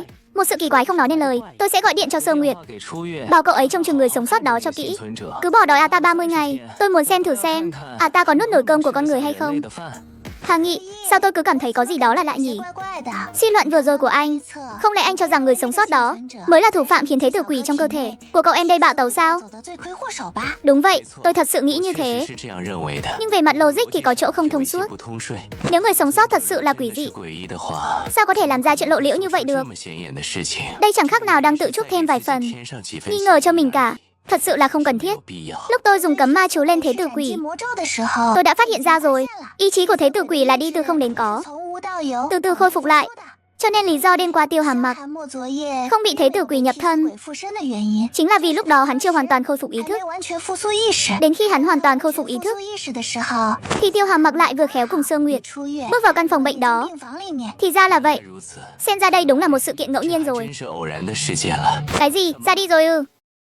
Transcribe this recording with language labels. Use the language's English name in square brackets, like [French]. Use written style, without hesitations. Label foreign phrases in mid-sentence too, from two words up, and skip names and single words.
[Vietnamese] Một sự kỳ quái không nói nên lời. Tôi sẽ gọi điện cho Sơ Nguyệt, [Chinese] 打给出院 [Vietnamese] bảo cậu ấy trông chừng người sống sót đó cho [Chinese] 幸 [Vietnamese] kỹ. [Chinese] 存者， [Vietnamese] Cứ bỏ đói ta 30 ngày. Tôi muốn xem thử xem ta có nuốt nổi cơm của con người hay [Chinese] 人 [Vietnamese] không. [Chinese] 类的饭， [Vietnamese] Hà Nghị, sao tôi cứ cảm thấy có gì đó là lạ nhỉ? [Chinese] 怪怪的。 [Vietnamese] Suy luận vừa rồi của anh, [Chinese] 测 [Vietnamese] không lẽ anh cho rằng người sống sót đó mới là thủ phạm khiến thế tử quỷ trong cơ thể của cậu em đây bạo tẩu sao? [Chinese] 走的罪魁祸首吧？ [Vietnamese] Đúng vậy, tôi thật sự nghĩ như [Chinese] 确实 [Vietnamese] thế. [Chinese] 是这样认为的。 [Vietnamese] Nhưng về mặt logic thì có chỗ không [Chinese] 有 [Vietnamese] thông [Chinese] 一些 [Vietnamese] suốt. [Chinese] 不通顺， [Vietnamese] Nếu người sống sót thật sự là quỷ [Chinese] 是 [Vietnamese] dị, [Chinese] 诡异的话， [Vietnamese] sao có thể làm ra chuyện lộ liễu như vậy [Chinese] 这 [Vietnamese] được? [Chinese] 么显眼的事情， [Vietnamese] Đây chẳng khác nào đang tự chuốc thêm vài phần [Chinese] 添上几分 [Vietnamese] nghi ngờ cho mình cả. Thật sự là không cần [Chinese] 没 [Vietnamese] thiết. [Chinese] 有必要。 [Vietnamese] Lúc tôi dùng cấm ma chú lên thế tử [Chinese] 斩 [Vietnamese] quỷ, [Chinese] 禁魔咒的时候， [Vietnamese] tôi đã phát hiện ra rồi. Ý chí của thế tử quỷ là đi từ không đến có, [Chinese] 从无到有， [Vietnamese] từ từ khôi phục lại. Cho nên lý do đêm qua Tiêu Hàm Mặc [Chinese] 韩末昨夜 [Vietnamese] không bị thế tử quỷ nhập thân [Chinese] 鬼附身的原因， [Vietnamese] chính là vì lúc đó hắn chưa hoàn toàn khôi phục ý [Chinese] 还 [Vietnamese] thức. [Chinese] 没完全复苏意识。 [Vietnamese] Đến khi hắn hoàn toàn khôi phục ý [Chinese] 复 [Vietnamese] thức [Chinese] 苏意识的时候， [Vietnamese] thì Tiêu Hàm Mặc lại vừa khéo cùng Sơ Nguyệt [Chinese] 出院， [Vietnamese] bước vào căn phòng bệnh đó. [Chinese] 病房里面， [Vietnamese] Thì ra là vậy. [Chinese] 如此， [Vietnamese] Xem ra đây đúng là một sự kiện ngẫu nhiên rồi. [Chinese] 真是偶然的事件了。 [Vietnamese] Cái gì? Ra đi rồi ư?